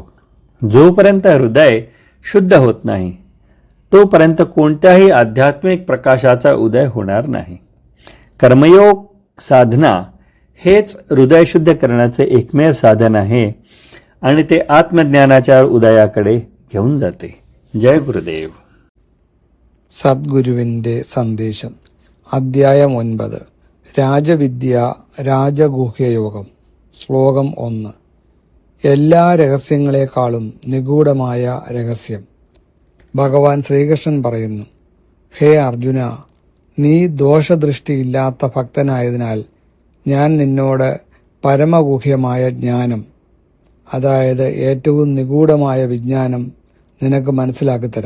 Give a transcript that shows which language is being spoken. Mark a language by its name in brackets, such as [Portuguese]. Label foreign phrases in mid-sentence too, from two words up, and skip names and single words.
[Marathi] जोपर्यंत हृदय शुद्ध होत नाही तोपर्यंत कोणत्याही आध्यात्मिक प्रकाशाचा उदय होणार नाही. कर्मयोग साधना हेच हृदय शुद्ध करण्याचे एकमेव साधन आहे आणि ते आत्मज्ञानाच्या उदयाकडे घेऊन जाते. जय गुरुदेव. [Malayalam] സദ്ഗുരുവിൻ്റെ സന്ദേശം. അധ്യായം 9. രാജവിദ്യ രാജഗുഹ്യയോഗം. ശ്ലോകം 1. എല്ലാ രഹസ്യങ്ങളെക്കാളും നിഗൂഢമായ രഹസ്യം. ഭഗവാൻ ശ്രീകൃഷ്ണൻ പറയുന്നു, ഹേ അർജുന, നീ ദോഷദൃഷ്ടിയില്ലാത്ത ഭക്തനായതിനാൽ ഞാൻ നിന്നോട് പരമഗുഹ്യമായ ജ്ഞാനം, അതായത് ഏറ്റവും നിഗൂഢമായ വിജ്ഞാനം നിനക്ക് മനസ്സിലാക്കിത്തരാം.